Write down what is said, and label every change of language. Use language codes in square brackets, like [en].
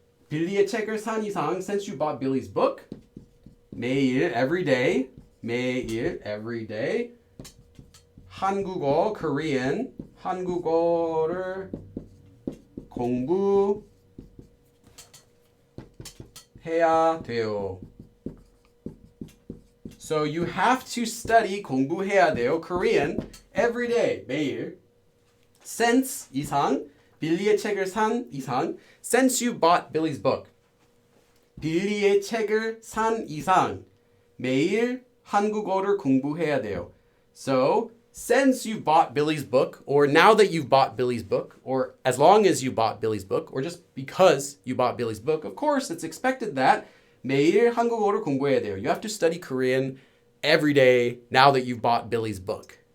[ko] 빌리의 책을 산 이상, since you bought Billy's book, 매일, every day, 매일, every day, 한국어, Korean, 한국어를 공부해야 돼요. [en] So you have to study 공부해야 돼요, Korean, every day, 매일. Since 이상, 빌리의 책을 산 이상, since you bought Billy's book. [ko] 빌리의 책을 산 이상, 매일 한국어를 공부해야 돼요. [en] So, since you bought Billy's book, or now that you've bought Billy's book, or as long as you bought Billy's book, or just because you bought Billy's book, of course, it's expected that 매일 한국어를 공부해야 돼요. You have to study Korean every day now that you've bought Billy's book.